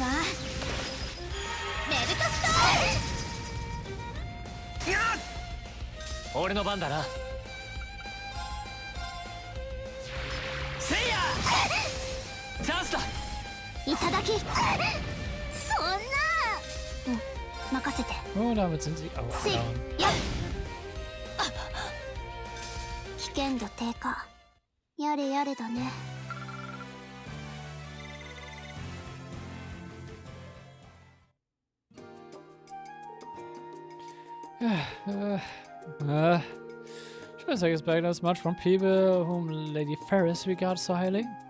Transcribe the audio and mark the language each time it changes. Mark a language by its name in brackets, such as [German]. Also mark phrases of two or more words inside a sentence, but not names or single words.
[Japanese] メルトストーン。俺の番だな。せいや。チャンスだ。いただき。そんな。任せて。 [German] Oh, damit sind sie auch down. [Japanese] やっ。危険度低下。やれやれだね。 [English] Should I say expect as much from people whom Lady Ferris regards so highly?